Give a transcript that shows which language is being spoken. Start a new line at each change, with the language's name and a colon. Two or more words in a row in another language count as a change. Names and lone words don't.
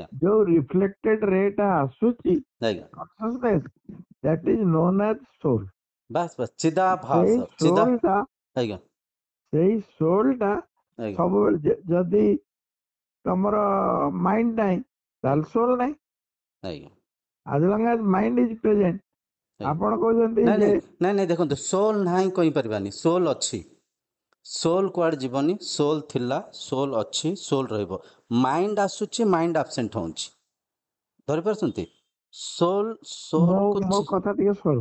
Odia: ଯୋଉ ରିଫ୍ଲେକ୍ଟେଡ ରେ ଟା ଆସୁଛି ଆଜ୍ଞା
English: consciousness that is known as soul.
Sanskrit: बास बास चिदा
Odia: ସେଇ
Sanskrit: भास चिदा
Odia: ସୋଲ ଟା ଆଜ୍ଞା ସେଇ ସୋଲ ଟା ଆଜ୍ଞା ସବୁବେଳେ ଯଦି ତମର ମାଇଣ୍ଡ ନାହିଁ ତାହେଲେ ସୋଲ ନାହିଁ। ଆଜ୍ଞା
English: as long as mind is present
Odia: ଆଜ୍ଞା ଆପଣ କହୁଛନ୍ତି ନାଇଁ ଯେ ନାଇଁ ନାଇଁ ନାଇଁ ଦେଖନ୍ତୁ ସୋଲ ନାହିଁ କହିପାରିବାନି ସୋଲ ଅଛି ସୋଲ କୁଆଡେ ଯିବନି ସୋଲ ଥିଲା ସୋଲ ଅଛି ସୋଲ ରହିବ ମାଇଣ୍ଡ ଆସୁଛି
English: mind absent
Odia: ହଉଛି ଧରିପାରୁଛନ୍ତି ସୋଲ ମୋ ସୋଲ କୁ ମୋ କଥା ଟିକେ ସରୁ